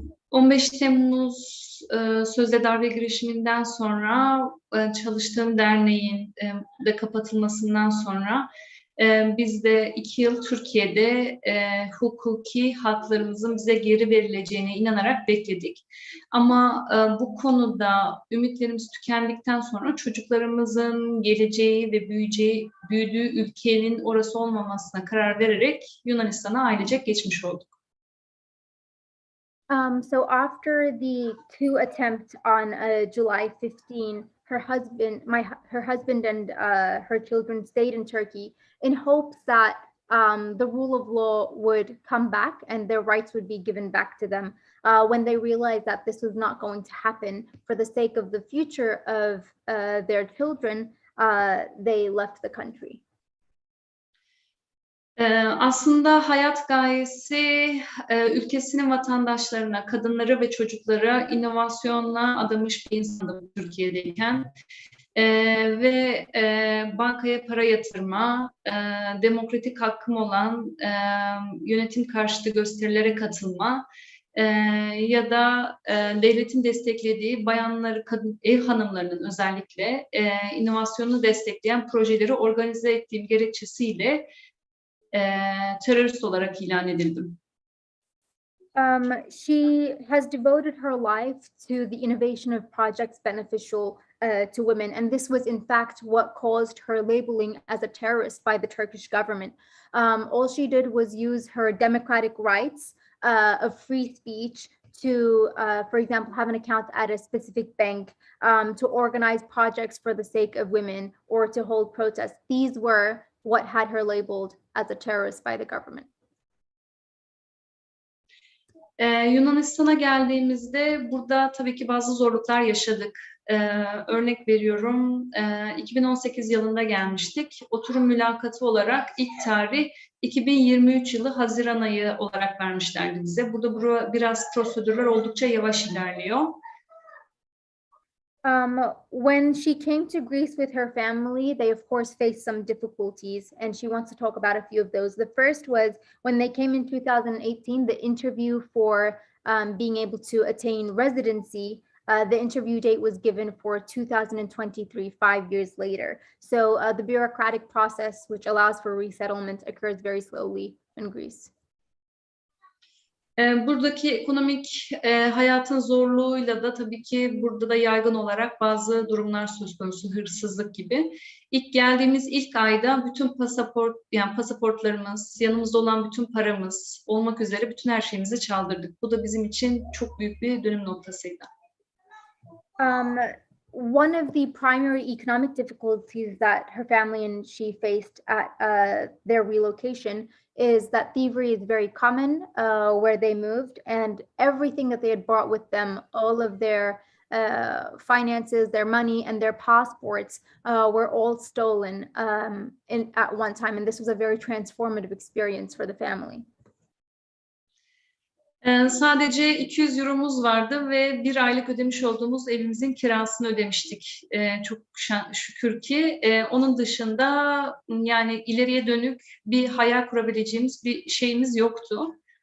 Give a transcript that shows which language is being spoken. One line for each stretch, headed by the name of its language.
Turkish: 15 Temmuz sözde darbe girişiminden sonra çalıştığım derneğin de kapatılmasından sonra biz de 2 yıl Türkiye'de hukuki haklarımızın bize geri verileceğine inanarak bekledik. Ama bu konuda ümitlerimiz tükendikten sonra çocuklarımızın geleceği ve büyüdüğü ülkenin orası olmamasına karar vererek Yunanistan'a ailecek geçmiş olduk.
English: So after the coup attempt on July 15, her husband and her children stayed in Turkey in hopes that the rule of law would come back and their rights would be given back to them. When they realized that this was not going to happen for the sake of the future of their children, they left the country.
Turkish: Aslında hayat gayesi ülkesinin vatandaşlarına, kadınları ve çocuklara inovasyonla adamış bir insandım Türkiye'deyken. Ve bankaya para yatırma, demokratik hakkım olan yönetim karşıtı gösterilere katılma ya da devletin desteklediği bayanları, ev hanımlarının özellikle inovasyonunu destekleyen projeleri organize ettiğim gerekçesiyle terörist olarak ilan edildim.
English: She has devoted her life to the innovation of projects beneficial to women, and this was in fact what caused her labeling as a terrorist by the Turkish government. All she did was use her democratic rights of free speech to, for example, have an account at a specific bank, to organize projects for the sake of women, or to hold protests. These were what had her labeled as a terrorist by the government.
Turkish: Yunanistan'a geldiğimizde burada tabii ki bazı zorluklar yaşadık. Örnek veriyorum, 2018 yılında gelmiştik. Oturum mülakatı olarak ilk tarih 2023 yılı Haziran ayı olarak vermişlerdi bize. Burada biraz prosedürler oldukça yavaş ilerliyor.
English: When she came to Greece with her family, they of course faced some difficulties, and she wants to talk about a few of those. The first was when they came in 2018, the interview for being able to attain residency, the interview date was given for 2023, 5 years later. So the bureaucratic process, which allows for resettlement, occurs very slowly in Greece.
Turkish: Buradaki ekonomik hayatın zorluğuyla da tabii ki burada da yaygın olarak bazı durumlar söz konusu, hırsızlık gibi. İlk geldiğimiz ilk ayda bütün pasaportlarımız, yanımızda olan bütün paramız olmak üzere bütün her şeyimizi çaldırdık. Bu da bizim için çok büyük bir dönüm noktasıydı.
English: One of the primary economic difficulties that her family and she faced at their relocation is that thievery is very common where they moved, and everything that they had brought with them, all of their finances, their money, and their passports were all stolen at one time. And this was a very transformative experience for the family.
Turkish: Sadece 200 euromuz vardı ve bir aylık ödemiş olduğumuz evimizin kirasını ödemiştik. Çok şükür ki. Onun dışında yani ileriye dönük bir hayal kurabileceğimiz bir şeyimiz yoktu.